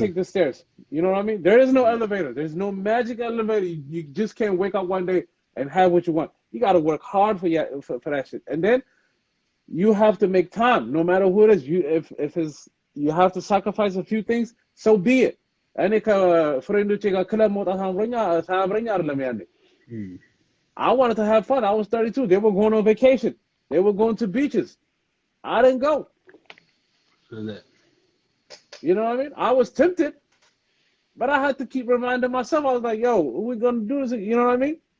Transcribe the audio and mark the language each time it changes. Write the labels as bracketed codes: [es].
[en] take the stairs. You know what I mean? There is no Mm. elevator. There's no magic elevator. You just can't wake up one day and have what you want. You got to work hard for that shit. And then you have to make time, no matter who it is. If it's you have to sacrifice a few things, so be it. [am] እኔ ከፍሬንዶቼ ጋር ክለብ መውጣት ሳያምረኝ አይደለም ያኔ Mm. [en] I wanted to have fun. I was 32. They were going on vacation. They were going to beaches. I didn't go. So that. You know what I mean? I was tempted, but I had to keep reminding myself. I was like, yo, we're going to do this. You know what I mean?